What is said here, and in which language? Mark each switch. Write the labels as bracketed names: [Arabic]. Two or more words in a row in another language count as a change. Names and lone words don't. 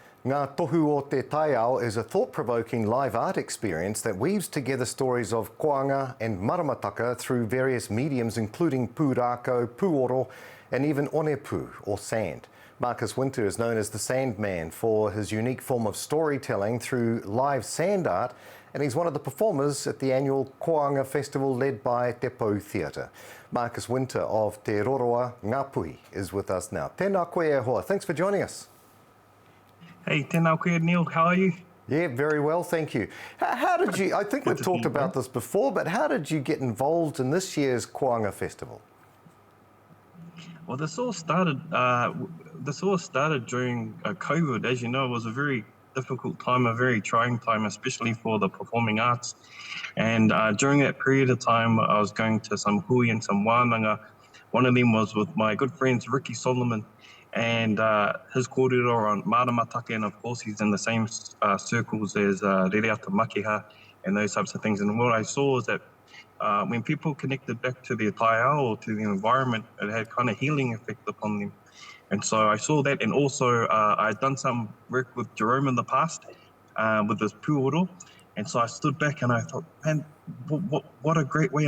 [English] Ngā Tohu o te Taiao is a thought-provoking live art experience that weaves together stories of kōanga and maramataka through various mediums including pūrākau, pūoro and even onepū or sand. Marcus Winter is known as the Sandman for his unique form of storytelling through live sand art, and he's one of the performers at the annual Kōanga festival led by Te Pou Theatre. Marcus Winter of Te Roroa Ngāpuhi is with us now. [Māori] Tēnā koe e hoa. [English] Thanks for joining us. [Māori] Hey, tēnā koe, [English] Neil. How are you? Yeah, very well, thank you. How did you, I think we've talked about this before, but how did you get involved in this year's Kōanga festival? Well, this all started during COVID. As you know, it was a very difficult time, a very trying time, especially for the performing arts. And during that period of time, I was going to some hui and some wānanga. One of them was with my good friends, Ricky Solomon, and his kōrero on maramataka, and of course he's in the same circles as rereata makiha and those types of things. And what I saw was that when people connected back to their Taiao or to the environment, it had kind of healing effect upon them. And so I saw that, and also I'd done some work with Jerome in the past with this pūoro. And so I stood back and I thought, man, what a great way.